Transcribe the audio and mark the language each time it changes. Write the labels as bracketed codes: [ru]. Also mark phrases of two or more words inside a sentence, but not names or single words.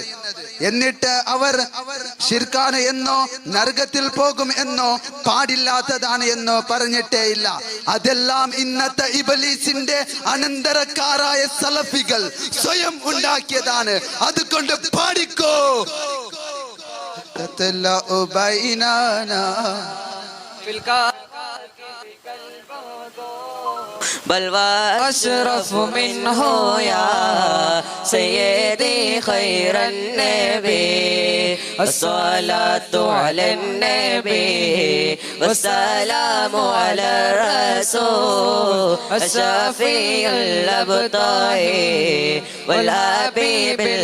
[ml] എന്നിട്ട് അവർ ശിർക്കാണ് എന്നോ നരകത്തിൽ പോകും എന്നോ പാടില്ലാത്തതാണ് എന്നോ പറഞ്ഞിട്ടേ ഇല്ല. അതെല്ലാം ഇന്നത്തെ ഇബ്ലീസിന്റെ അനന്തരക്കാരായ സലഫികൾ സ്വയം ഉണ്ടാക്കിയതാണ്. അതുകൊണ്ട് പാടിക്കോ. [ar] تطلع بيننا بل واشرف منه يا سيدي خير النبي الصلاة على النبي والسلام على الرسول الشفيع الأبطال والحبيب العربي.